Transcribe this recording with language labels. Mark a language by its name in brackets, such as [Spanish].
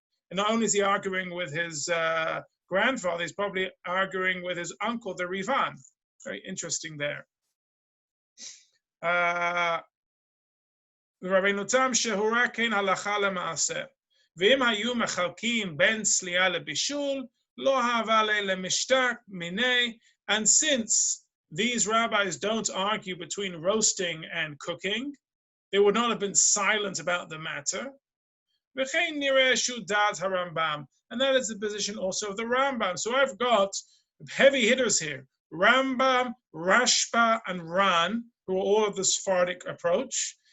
[English] And not only is he arguing with his grandfather, he's probably arguing with his uncle, the Rivan. Very interesting there. [Hebrew] רבינו תם שהורה כן הלכה למעשה. ואם היו מחלקים בין צלייה לבישול, לא הווה למשתק מיני. [English] And since these rabbis don't argue between roasting and cooking, they would not have been silent about the matter. [Hebrew] וכן נראה שהוא דעת הרמב"ם. [English] And that is the position also of the Rambam. So I've got heavy hitters here. Rambam, Rashba, and Ran, who are all of the Sephardic approach.